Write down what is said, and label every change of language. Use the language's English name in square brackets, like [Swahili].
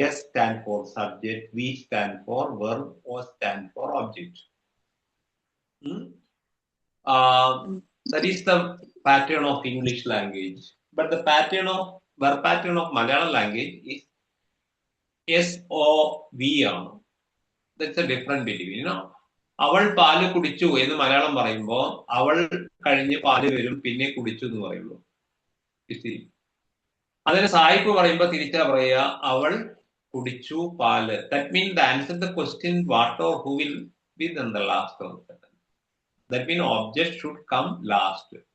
[English] S stand for subject, V stand for verb, O stand for object. That is the pattern of English language. but the verb pattern of Malayalam language is SOV [Malayalam] ആണ്. [English] That's a different between, you know. [Malayalam] അവൾ പാല് കുടിച്ചു എന്ന് മലയാളം പറയുമ്പോ അവൾ കഴിഞ്ഞ് പാല് വരും പിന്നെ കുടിച്ചു എന്ന് പറയുള്ളൂ. അതിന് സായിപ്പ് പറയുമ്പോ തിരിച്ചാ പറയുക അവൾ കുടിച്ചു പാല്. [English] That means the answer the question what or who will be then the last one. That means object should come last.